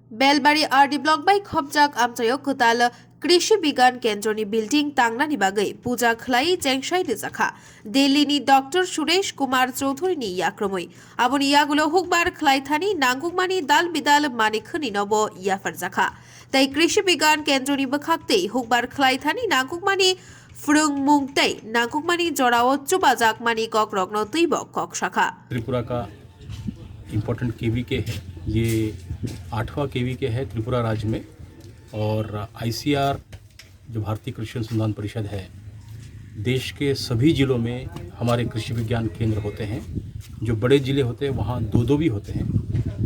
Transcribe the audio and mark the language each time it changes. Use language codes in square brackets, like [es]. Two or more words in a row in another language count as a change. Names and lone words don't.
[trp] बेलबारी आरडी ब्लक बाई खबजाक आमचायो कुताल कृषि विज्ञान केन्द्रनि बिल्डिंग तांगनानि बागै पूजा खलाई जेंगसाई रिजाखा दिल्लीनि डॉक्टर सुरेश कुमार चौधुरीनि याक्रमै आबनि यागुलो हुकबार खलाइथानि नांगुमानि दाल बिदाल मानिखनि नबो याफारजाखा ताई कृषि विज्ञान केन्द्रनि बखाक्ते हुकबार खलाइथानि नांगुमानि फुरुंग मुंगतै नांगुमानि जड़ाओ चुबाजाक मानि कक रग्नो तैबो कक शाखा [hi] त्रिपुरा का इम्पोर्टेंट केवीके है। ये 8वां केवीके है त्रिपुरा राज्य में। और आईसीआर जो भारतीय कृषि अनुसंधान परिषद है, देश के सभी ज़िलों में हमारे कृषि विज्ञान केंद्र होते हैं। जो बड़े ज़िले होते हैं वहाँ दो दो भी होते हैं।